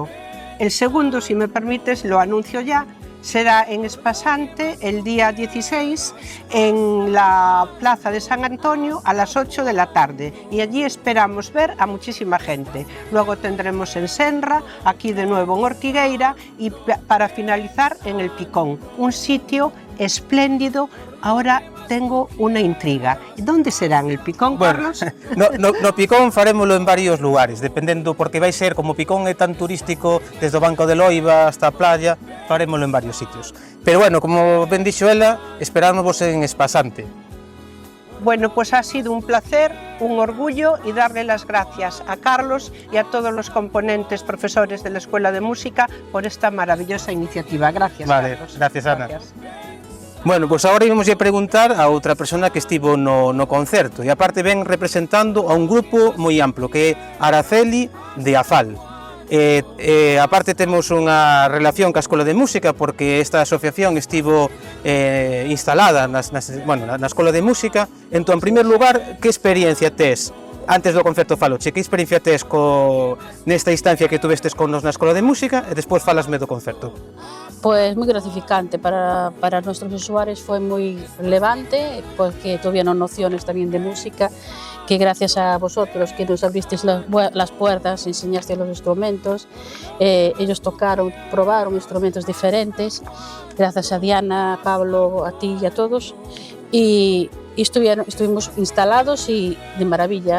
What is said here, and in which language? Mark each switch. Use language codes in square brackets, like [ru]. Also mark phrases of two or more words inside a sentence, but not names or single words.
[es] El segundo, si me permites, lo anuncio ya, será en Espasante el día 16 en la Plaza de San Antonio a las 8 de la tarde y allí esperamos ver a muchísima gente. Luego tendremos en Senra, aquí de nuevo en Ortigueira y para finalizar en el Picón, un sitio espléndido. Ahora tengo unha intriga. ¿Dónde será en el Picón, Carlos? [gl] No Picón farémolo en varios lugares, dependendo, porque vai ser, como Picón é tan turístico, desde o Banco de Loiva hasta a playa, farémolo en varios sitios. Pero bueno, como ben dixo ela, esperámosvos en Espasante. [es] Bueno, pues ha sido un placer, un orgullo y darle las gracias a Carlos y a todos los componentes profesores de la Escuela de Música por esta maravillosa iniciativa. Gracias, vale, Carlos. Gracias, Ana. Gracias. [gl] Bueno, pois agora íbamos a preguntar a outra persona que estivo no concerto e aparte ven representando a un grupo moi amplo que é Araceli de Afal. Aparte temos unha relación ca Escola de Música porque esta asociación estivo instalada na Escola de Música. Entón, [es] en primer lugar, [gl] que experiencia tes? Antes do concerto faloche, que experiencia tes nesta instancia que tuvestes con nos na Escola de Música e despois falasme do concerto? [es] Pues muy gratificante para nuestros usuarios, fue muy relevante porque tuvieron nociones también de música, que gracias a vosotros que nos abristeis las puertas, enseñasteis los instrumentos, ellos tocaron, probaron instrumentos diferentes, gracias a Diana, a Pablo, a ti y a todos, y y estuvimos instalados y de maravilla.